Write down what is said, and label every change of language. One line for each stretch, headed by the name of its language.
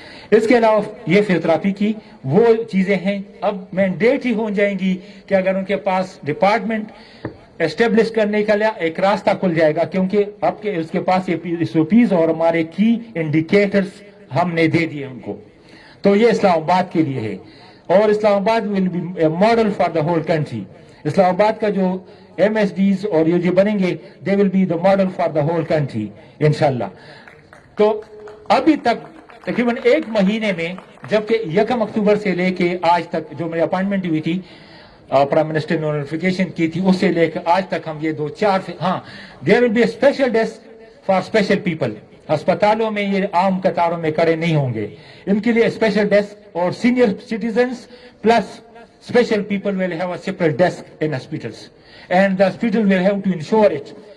Urdu: اس کے علاوہ یہ فزیوتھراپی کی وہ چیزیں ہیں اب مینڈیٹ ہی ہو جائیں گی کہ اگر ان کے پاس ڈپارٹمنٹ اسٹیبلش کرنے کا لیا ایک راستہ کھل جائے گا, کیونکہ اب کے اس کے پاس یہ SOPs اور ہمارے کی انڈیکیٹرز ہم نے دے دیے ان کو. تو یہ اسلام آباد کے لیے ہے, اور اسلام آباد
English: Will be a model for the whole country.
Urdu: اسلام آباد کا جو MSDs اور یہ جو بنیں گے
English: they will be the model for the whole country
Urdu: انشاءاللہ. تو ابھی تک تقریباً 1 مہینے میں, جبکہ 1 اکتوبر سے لے کے آج تک جو میری اپائنٹمنٹ ہوئی تھی پرائم منسٹر نے نوٹیفیکیشن کی تھی, اس سے لے کر آج تک ہم یہ 2-4 ہاں
English: There will be a special desk for special people.
Urdu: اسپتالوں میں یہ عام قطاروں میں کھڑے نہیں ہوں گے, ان کے لیے اسپیشل ڈیسک, اور senior citizens plus
English: special people will have a separate desk in hospitals and the hospital will have to ensure it.